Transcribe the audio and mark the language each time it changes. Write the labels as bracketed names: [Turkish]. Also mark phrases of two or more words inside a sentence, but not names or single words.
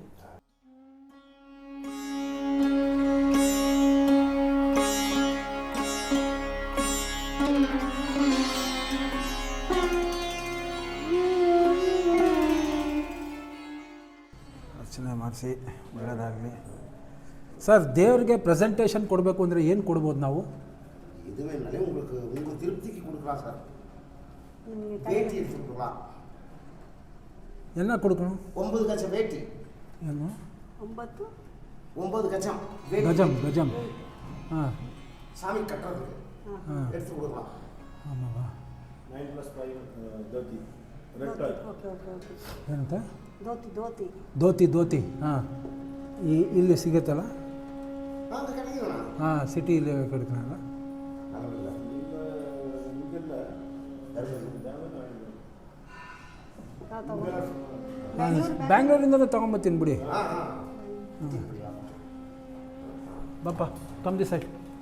[Kannada] ಅರ್ಚನೆ ಮಾಡಿಸಿ ಒಳ್ಳೆಯದಾಗಲಿ. ಸರ್, ದೇವ್ರಿಗೆ ಪ್ರೆಸೆಂಟೇಷನ್ ಕೊಡಬೇಕು ಅಂದರೆ ಏನು ಕೊಡ್ಬೋದು ನಾವು? [Tamil] இதுவே உங்களுக்கு உங்கள் திருப்திக்கு கொடுக்கலாம் சார். வேட்டி எடுத்து கொடுக்கலாம். என்ன கொடுக்கணும்? 9 கச்சம் வேட்டி. [Kannada] ಏನು? [Tamil] 9 கச்சம் வேட்டி. கஜம். சாமி கட்டுறதுக்கு எடுத்து கொடுக்கலாம். ஆமாவா? 9+5 தோத்தி. [English] red tie. [Kannada] ಏನಂತ? ಧೋತಿ. ಹಾಂ, ಇಲ್ಲಿ ಸಿಗುತ್ತಲ್ಲ? [Tamil] அந்த கிடைக்கும். [Kannada] ಹಾಂ, ಸಿಟಿಲಿ ಕೊಡ್ತೀನಲ್ಲ. ಬ್ಯಾಂಗ್ಳೂರಿಂದಲೂ ತೊಗೊಂಬತ್ತೀನಿ ಬಿಡಿ. [English] ಬಾಪ, come the side.